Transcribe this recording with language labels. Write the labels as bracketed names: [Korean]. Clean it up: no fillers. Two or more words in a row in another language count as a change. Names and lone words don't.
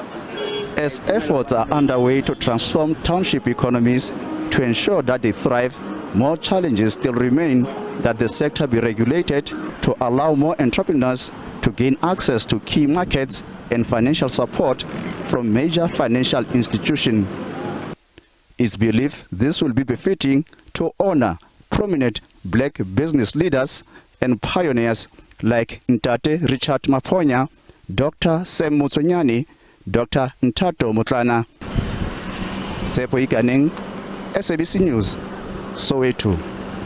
[English] As efforts are underway to transform township economies to ensure that they thrive, more challenges still remain that the sector be regulated to allow more entrepreneurs to gain access to key markets and financial support from major financial institutions. It's believed this will be befitting to honor prominent black business leaders and pioneers like Ntate Richard Maponya, Dr. Sam Mutsonyani, Dr. Ntato Mutlana. Tshepo Ikaneng, SABC News, Soweto.